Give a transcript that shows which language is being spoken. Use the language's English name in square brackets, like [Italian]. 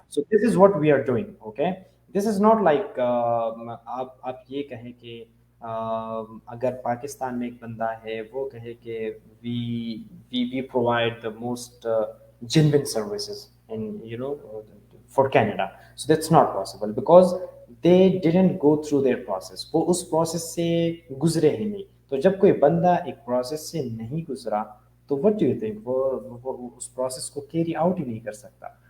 [English] So this is what we are doing, okay. This is not like [Hindi] आप ये कहें कि अगर पाकिस्तान में एक बंदा है वो कहे कि [English] We we provide the most genuine services and for Canada. So that's not possible because they didn't go through their process. [Hindi] वो उस process से गुजरे ही नहीं। तो जब कोई बंदा एक process से नहीं गुजरा तो [English] what do you think [Hindi] वो उस process को carry out ही नहीं कर सकता।